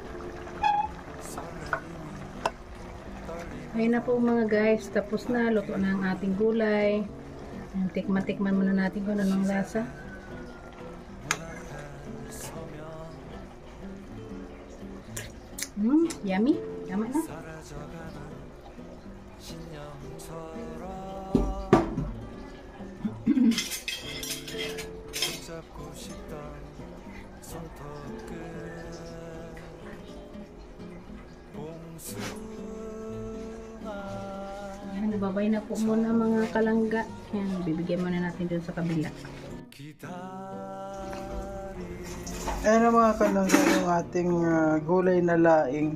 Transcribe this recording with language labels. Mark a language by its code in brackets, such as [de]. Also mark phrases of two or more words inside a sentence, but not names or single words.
[tl] Ayun na po mga guys, tapos na, luto na ang ating gulay. Tikman-tikman muna natin kung anong lasa. Yummy. Tama na. [ko] 붙잡고 싶던 손톱 끝 [tl] Yan, nababay na po muna mga kalangga. Yan, bibigyan muna natin dun sa kabila. Ayan ang mga kalangga yung ating gulay na laing.